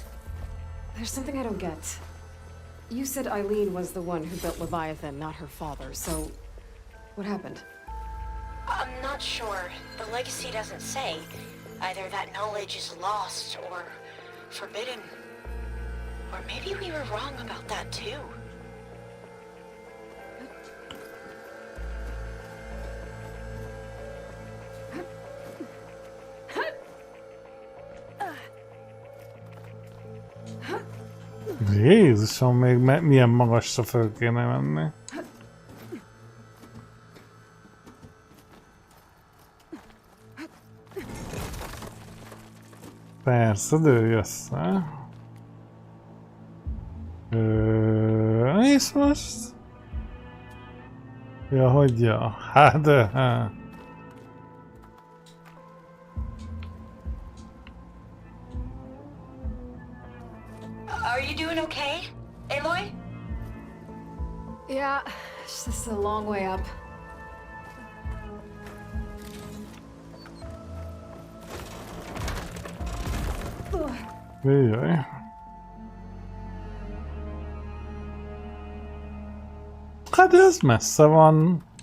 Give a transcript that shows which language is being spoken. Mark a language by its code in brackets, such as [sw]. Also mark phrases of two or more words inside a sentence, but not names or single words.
[en] There's something I don't get. You said Eileen was the one who built Leviathan, not her father, so what happened? I'm not sure. The legacy doesn't say. Either that knowledge is lost or forbidden. Or maybe we were wrong about that too. [hu] Jézusom, még milyen magasra föl kéne menni. Persze, dőlj össze. És most? Ja, hogyja? Hát, [en] Are you doing okay, Aloy? Yeah, it's just a long way up. [hu] Jaj. Hát ez messze van.